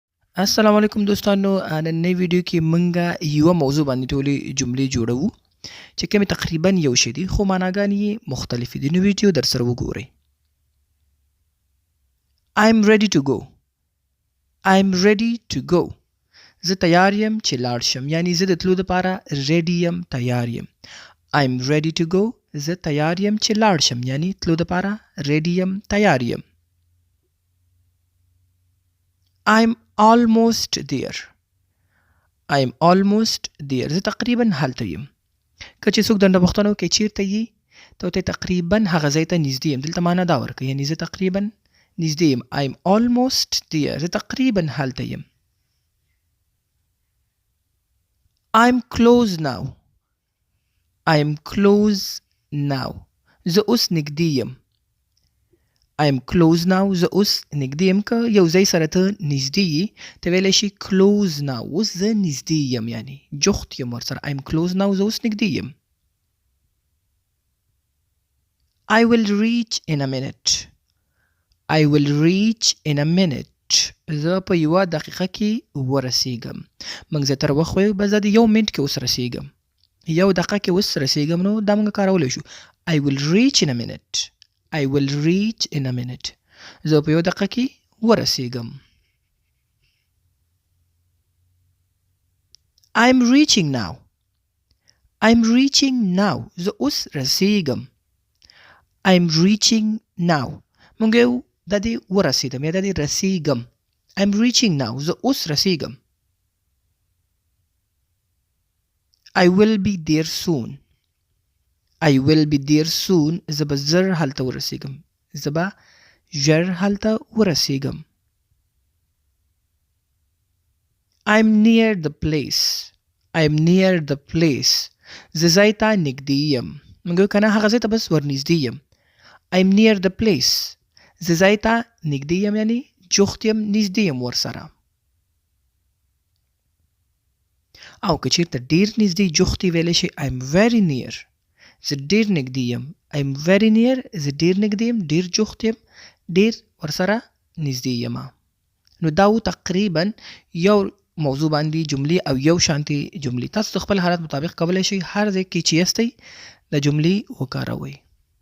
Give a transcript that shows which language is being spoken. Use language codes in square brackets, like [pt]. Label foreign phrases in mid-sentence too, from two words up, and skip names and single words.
[ps] السلام علیکم دوستانو نننۍ ویډیو کې مونږه یوه موضوع باندې ټولې جملې جوړوو چې کومې تقریبا یو شی دي خو معناګانې یې مختلفې دي. نو ویډیو در سره وګورئ. [en] I'm ready to go. I'm ready to go. [ps] زه تیار یم چې لاړ شم، یعنی زه د تلو دپاره ریډي یم، تیار یم. [en] I'm ready to go. [ps] زه تیار یم چې لاړ شم، یعنی تلو دپاره ریډي یم، تیار یم. [en] I'm almost there. I'm almost there. [ps] زه تقریبا هلته یم. که چې څوک درنه پوښتنه وکړي چیرته یې، ته ورته تقریبا هغه ځای ته نږدې یم. دلته معنا دا ورکوي، یعنې زه تقریبا نږدې یم. [en] I'm almost there. [ps] زه تقریبا هلته یم. [en] I'm close now. I'm close now. [ps] زه اوس نږدې یم. [en] I'm close now. [ps] زه اوس نږدې یم. که یو ځای سره ته نږدې یې، ته ویلی شي [en] close now. [ps] اوس زه نږدې یم، یعنې جفت یم ورسره. [en] I'm close now. [ps] زه اوس نږدې یم. [en] I will reach in a minute. I will reach in a minute. [ps] زه په یوه دقیقه کې ورسیږم. موږ زیاتره وخت وایو بس زه د یو منټ کې اوس رسیږم، یو دقیقه کې اوس رسیږم، نو دا موږ کارولی شو. [en] I will reach in a minute. I will reach in a minute. [ps] زه په یو دقیقه کې ورسیږم. [en] I'm reaching now. I'm reaching now. [ps] زه اوس رسیږم. [en] I'm reaching now. [ps] موږ یو د دې ورسیدم یا د دې رسیږم. [en] I'm reaching now. [ps] زه اوس رسیږم. [en] I will be there soon. I will be there soon. [ps] زه به زر هلته ورسیږم. زه به ژر هلته ورسیږم. [en] I'm near the place. I'm near the place. [ps] زه ځای ته نږدې یم. موږ وایو که نه هغه ځای ته بس ورنږدې یم. [en] I'm near the place. [ps] زه ځای ته نږدې یم، یعنې جفت یم، نږدې یم ورسره. او که چېرته ډېر نږدې جفت یې ویلی شي [en] I'm very near. [ps] زه ډېر نږدې یم. [en] I'm very near. [ps] زه ډېر نږدې یم، ډېر جفت یم، ډېر ورسره نږدې یم. نو دا و تقریبا یو موضوع باندې جملې او یو شانتې جملې. تاسو د خپل حالت مطابق کولی شئ هر ځای کې چې یاستئ د جملې وکاروئ.